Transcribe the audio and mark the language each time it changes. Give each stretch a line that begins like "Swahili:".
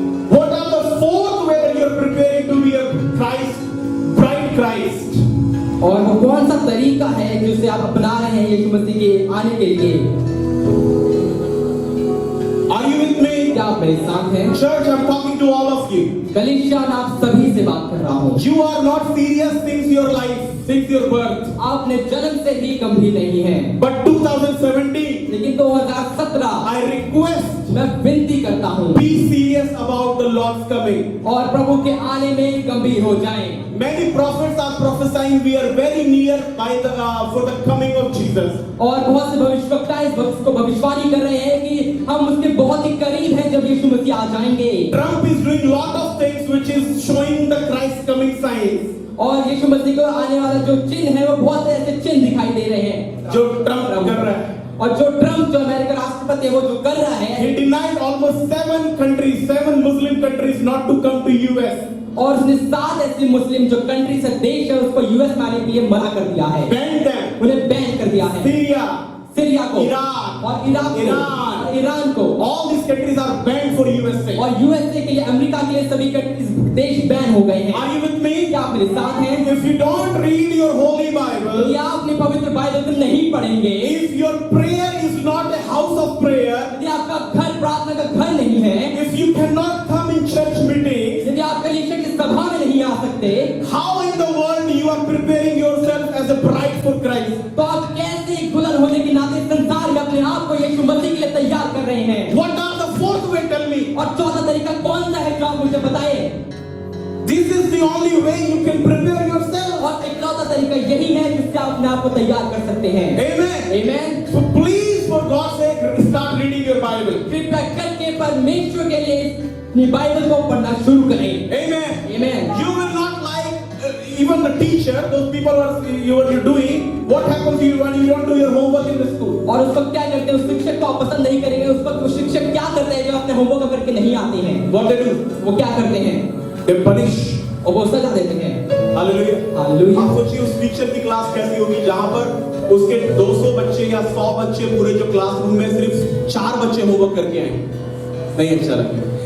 English: What are the 4th way that you are preparing to be a Christ, bride Christ?
Hindi: और वो कौन सा तरीका है जिसे आप अपना रहे हैं यीशु मसीह के आने के लिए?
English: Are you with me?
Hindi: क्या आप आप मेरे साथ हैं?
English: Church, I'm talking to all of you.
Hindi: कलीसिया, मैं आप सभी से बात कर रहा हूँ।
English: You are not serious since your life, since your birth.
Hindi: आपने जन्म से ही गंभीर नहीं है,
English: But 2017,
Hindi: लेकिन 2017
English: I request,
Hindi: मैं विनती करता हूँ
English: be serious about the Lord's coming.
Hindi: और प्रभु के आने में गंभीर हो जाएं।
English: Many prophets are prophesying we are very near by the for the coming of Jesus.
Hindi: और बहुत से भविष्यवक्ता इस वक्त को भविष्यवाणी कर रहे हैं कि हम उसके बहुत ही करीब हैं जब यीशु मसीह आ जाएंगे।
English: Trump is doing lot of things which is showing the Christ coming signs.
Hindi: और यीशु मसीह को आने वाला जो चिन्ह है वो बहुत से ऐसे चिन्ह दिखाई दे रहे हैं जो ट्रम्प कर रहा है। और जो ट्रम्प जो अमेरिका राष्ट्रपति है वो जो कर रहा है,
English: He denied almost 7 Muslim countries not to come to US.
Hindi: और उसने 7 ऐसी मुस्लिम जो कंट्री से देश है उसको यूएस में आने के लिए मना कर दिया है,
English: Banned them.
Hindi: उन्हें बैन कर दिया है। सीरिया को,
English: Iran,
Hindi: और इराक को, ईरान को,
English: all these countries are banned for USA.
Hindi: और यूएसए के लिए, अमेरिका के लिए सभी देश बैन हो गए हैं।
English: Are you with me?
Hindi: क्या आप मेरे साथ हैं?
English: If you don't read your holy Bible,
Hindi: यदि आप अपनी पवित्र बाइबल को नहीं पढ़ेंगे,
English: if your prayer is not a house of prayer,
Hindi: यदि आपका घर प्रार्थना का घर नहीं है,
English: if you cannot come in church meetings,
Hindi: यदि आप कलीसिया की सभा में नहीं आ सकते,
English: how in the world you are preparing yourself as a bride for Christ?
Hindi: तो आप कैसे दुल्हन होने के नाते संसार में अपने आप को यीशु मसीह के लिए तैयार कर रहे हैं?
English: What are the fourth way? Tell me.
Hindi: और चौथा तरीका कौन सा है जो आप मुझे बताएं?
English: This is the only way you can prepare yourself.
Hindi: और इकलौता तरीका यही है जिससे आप अपने आप को तैयार कर सकते हैं।
English: Amen.
Hindi: Amen.
English: So please, for God's sake, start reading your Bible.
Hindi: कृपया करके परमेश्वर के लिए अपनी बाइबल को पढ़ना शुरू करें।
English: Amen.
Hindi: Amen.
English: You will not like even the teacher, those people who are doing. What happens to you when you don't do your homework in the school?
Hindi: और उसको क्या करते हैं, उस शिक्षक को आप पसंद नहीं करेंगे। उस वक्त वो शिक्षक क्या करते हैं जो अपने होमवर्क करके नहीं आते हैं?
English: What they do?
Hindi: वो क्या करते हैं?
English: They punish.
Hindi: और वो सजा देते हैं।
English: Hallelujah.
Hindi: Hallelujah. आप सोचिए उस टीचर की क्लास कैसी होगी जहां पर उसके 200 बच्चे या 100 बच्चे पूरे जो क्लासरूम में सिर्फ 4 बच्चे होमवर्क करके आए। नहीं अच्छा लगेगा।